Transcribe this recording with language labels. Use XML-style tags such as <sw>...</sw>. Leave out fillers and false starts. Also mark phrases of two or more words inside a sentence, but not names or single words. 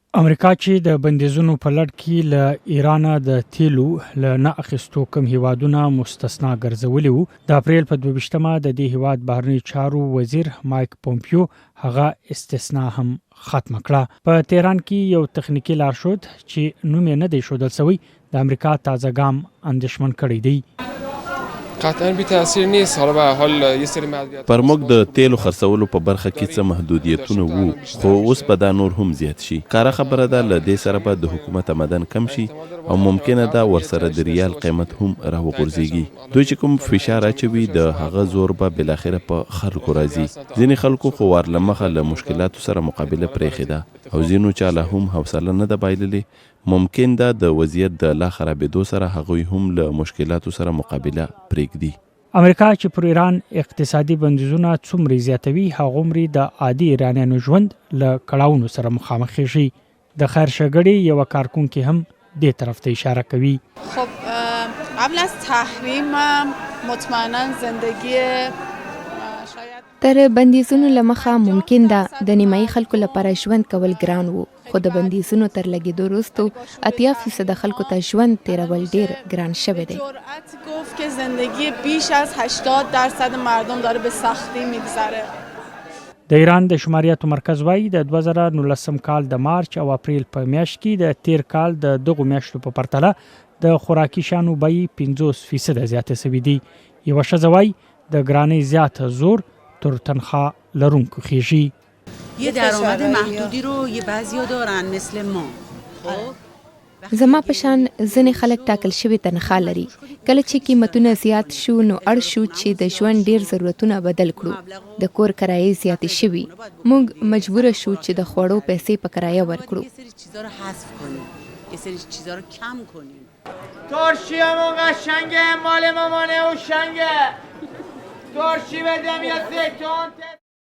<ps>امریکا چې د بندیزونو په لړ کې له ایران د تیلو له نه اخیستو کوم هیوادونه مستثنا ګرځولي وو د اپریل په 22مه د دې هیواد بهرنی چارو وزیر مایک پومپیو هغه استثنا هم ختم کړه. په تهران کې یو تخنیکی لارښود چې نوم یې نه دی ښودل شوی د امریکا تازه ګام اندېښمن کړی دی.</ps> <fa>قطعا بی تاثیر نیست. حالا به هر حال یه سری محدودیت</fa> <ps>پر موږ د تیلو خرڅولو په برخه کې څه محدودیتونه وو، خو اوس به دا نور هم زیات شي. کاره خبره ده له دې سره به د حکومت آمدن کم شي او ممکنه ده ورسره د ریال قیمت هم راوغورځيږي. دوی چې کوم فشار اچوي د هغه زور به بالاخره په خلکو راځي. ځینې خلکو خو ورلمخه له مشکلاتو سره مقابله پرېښې ده او ځینو چا له هم حوصله نه ده بایللې. ممکن ده د وضعیت د لا خرابېدو سره هغوی هم له مشکلاتو سره مقابله پرېږدي. امریکا چې پر ایران اقتصادي بندیزونه څومره زیاتوي هغومره د عادي ایرانیانو ژوند له کړاوونو سره مخامخ شي. د خیر ښېګړې یو کارکونکي هم دې طرف ته اشاره کوي.</ps> <fa>خب قبل از تحریم مطمئنا زندگی</fa> <ps>تر بندیزونو لمخه ممکن ده د نیمایي خلکو لپاره ژوند کول ګران وو، خو د بندیزونو تر لګېدو وروسته 80% خلکو ته ژوند تیرول ډیر ګران شوی دی.</ps> <fa>جرأت گفت که زندگی بیش از 80% مردم داره به سختی میگذره.</fa> <ps>د ایران د شماریاتو مرکز وایي د 2019 کال د مارچ او اپریل په میاشت کې د تیر کال د دغو میاشتو په پرتله د خوراکي شیانو بیې 50% زیاتې شوې دي. یوه ښځه وایي د ګرانۍ زیات زور تر تنخواه لرونکو خیژي.</ps> <fa>یه درآمد محدودی رو یه بعضیا دارن مثل ما.</fa> <ps>زما په شان ځینې خلک ټاکل شوی تنخواه لري. کله چې قیمتونه زیات شو نو اړ شو چې د ژوند ډیر ضرورتونه بدل کړو. د کور کرایې زیاتې شوي. موږ مجبور شو چې د خوړو پیسې په کرایه ورکړو.</ps> <fa>یه سری چیزا رو حذف کنیم. یه سری چیزا رو کم کنیم. ترشیمون قشنگه، مال مامانه و شنگه. ترشی بدم یا زیتون</fa>